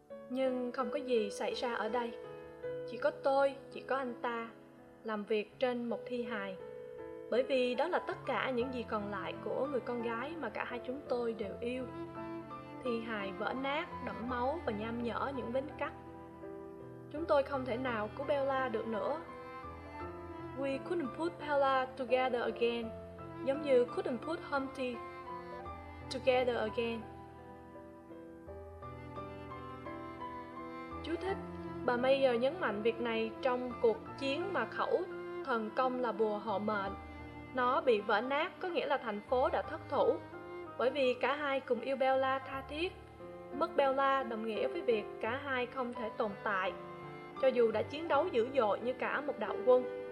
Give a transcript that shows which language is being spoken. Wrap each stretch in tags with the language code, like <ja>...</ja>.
<vi>Nhưng không có gì xảy ra ở đây. Chỉ có tôi, chỉ có anh ta làm việc trên một thi hài, bởi vì đó là tất cả những gì còn lại của người con gái mà cả hai chúng tôi đều yêu. Thi hài vỡ nát, đẫm máu và nham nhở những vết cắt. Chúng tôi không thể nào cứu Bella được nữa.</vi> <en>We couldn't put Bella together again,</en> <vi>giống như</vi> <en>couldn't put Humpty together again.</en> <vi>Chú thích: bà Mayer nhấn mạnh việc này trong cuộc chiến mà khẩu thần công là bùa hộ mệnh. Nó bị vỡ nát có nghĩa là thành phố đã thất thủ. Bởi vì cả hai cùng yêu Bella tha thiết, mất Bella đồng nghĩa với việc cả hai không thể tồn tại, cho dù đã chiến đấu dữ dội như cả một đạo quân.</vi>